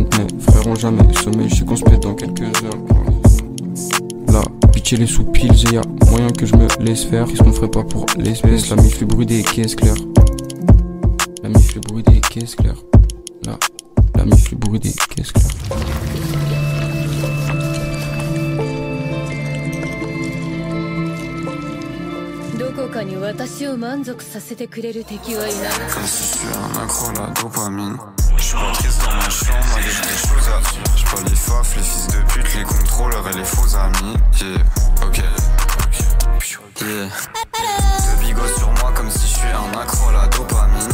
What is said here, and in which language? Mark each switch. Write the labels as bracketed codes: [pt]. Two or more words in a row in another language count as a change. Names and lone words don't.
[fr] Mes frères ont jamais sommeil, je sais qu'on se pète dans quelques heures. Là, bitch elle est sous piles et y'a moyen que je me laisse faire. Qu'est-ce qu'on ferait pas pour l'espèce, la mif fait bruit des caisses claires. La mif le bruit des caisses claires. Là, la mif le bruit des caisses claires. [ja] どこかに私を満足させてくれる敵はいない。 [fr] Comme si je suis un accro à la dopamine. Je suis pas triste dans ma chambre, malgré j'ai des choses à dire. J'suis pas les faf, les fils de pute, les contrôleurs et les faux amis. [en] Yeah, ok. Yeah. [fr] De bigots sur moi comme si je suis un accro à la dopamine.